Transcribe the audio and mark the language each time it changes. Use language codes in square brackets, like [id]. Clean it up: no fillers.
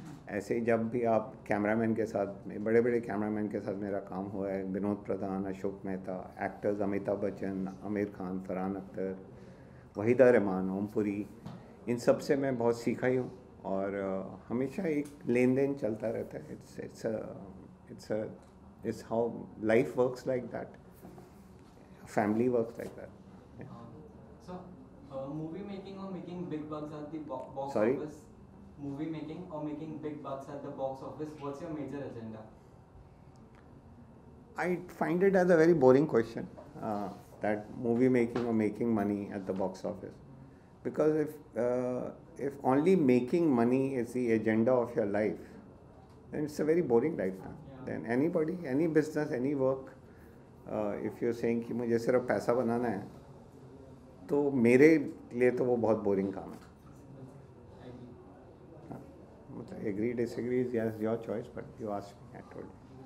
[hi] ऐसे ही जब भी आप कैमरामैन के साथ, बड़े बड़े कैमरामैन के साथ मेरा काम हुआ है, विनोद प्रधान, अशोक मेहता, एक्टर्स अमिताभ बच्चन, आमिर खान, फरहान अख्तर, वहीदा रहमान, ओमपुरी, इन सब से मैं बहुत सीखा ही हूँ। और हमेशा एक लेन देन चलता रहता है। [en] It's how life works like that, family works like that. So, movie making or making big bucks at the box Sorry? office? Movie making or making big bucks at the box office? What's your major agenda? I find it as a very boring question, that movie making or making money at the box office. Because if only making money is the agenda of your life, then it's a very boring life now. Yeah. Then anybody, any business, any work, if you're saying [hi] कि मुझे सिर्फ पैसा बनाना है, तो मेरे लिए तो वो बहुत बोरिंग काम है। मतलब [en] agree disagree is your choice, but you ask me, I told